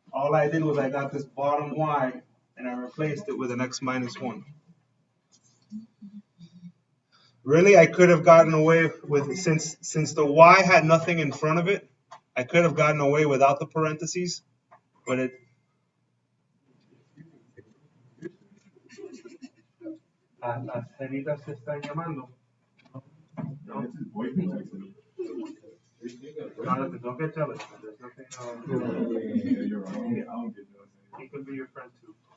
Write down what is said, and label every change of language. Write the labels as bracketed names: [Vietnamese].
[English] All I did was I got this bottom y and I replaced it with an x minus 1. Really, I could have gotten away with, since the y had nothing in front of it, I could have gotten away without the parentheses, but it. [Spanish] Las ceritas se están llamando. [English] No, Jonathan, don't get jealous. There's nothing. He could be your friend too.